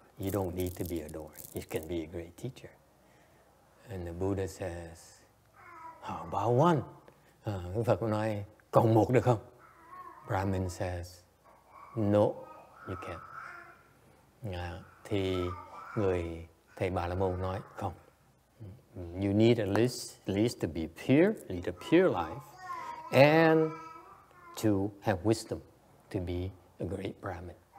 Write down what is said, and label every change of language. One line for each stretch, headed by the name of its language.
English: You don't need to be adorned. You can be a great teacher. And the Buddha says, how about one?
Vietnamese: Đức Phật nói, còn 1 được không?
English: Brahmin says, no, you can't.
Vietnamese: Thì người thầy Bà La Môn nói, không.
English: You need at least to be pure, lead a pure life, and to have wisdom to be a great Brahmin.